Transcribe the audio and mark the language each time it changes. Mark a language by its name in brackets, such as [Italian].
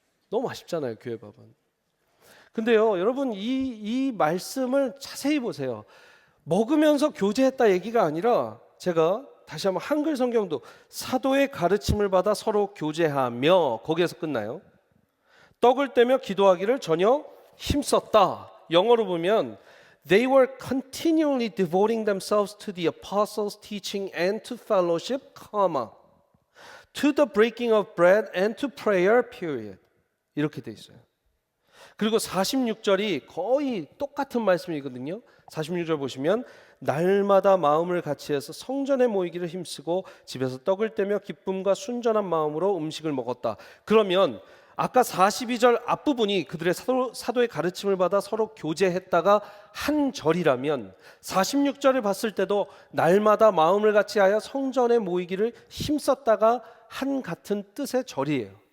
[Korean] 너무 맛있잖아요, 교회 밥은. 근데요, 여러분 이 말씀을 자세히 보세요. 먹으면서 교제했다 얘기가 아니라 제가 다시 한번 한글 성경도 사도의 가르침을 받아 서로 교제하며, 거기에서 끝나요. 떡을 떼며 기도하기를 전혀 힘썼다. 영어로 보면 [English] They were continually devoting themselves to the apostles' teaching and to fellowship, to the breaking of bread and to prayer, period. [Korean] 이렇게 돼 있어요. 그리고 46절이 거의 똑같은 말씀이거든요. 46절 보시면 날마다 마음을 같이해서 성전에 모이기를 힘쓰고 집에서 떡을 떼며 기쁨과 순전한 마음으로 음식을 먹었다. 그러면 아까 42절 앞부분이 그들의 사도의 가르침을 받아 서로 교제했다가 한 절이라면 46절을 봤을 때도 날마다 마음을 같이하여 성전에 모이기를 힘썼다가 한 같은 뜻의 절이에요.